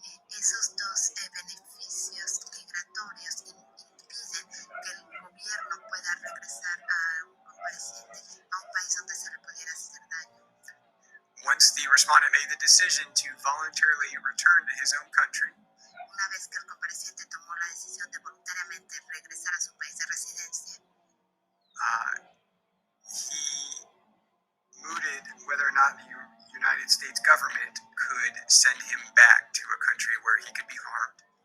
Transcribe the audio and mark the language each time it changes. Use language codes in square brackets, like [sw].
[es] Esos dos beneficios migratorios impiden que el gobierno pueda regresar a un compareciente a un país donde se le pudiera hacer daño. [en] Once the respondent made the decision to voluntarily return to his own country, [es] una vez que el compareciente tomó la decisión de voluntariamente regresar a su país de residencia, [en] he mooted whether or not the United States government could send him back to a country where he could be harmed.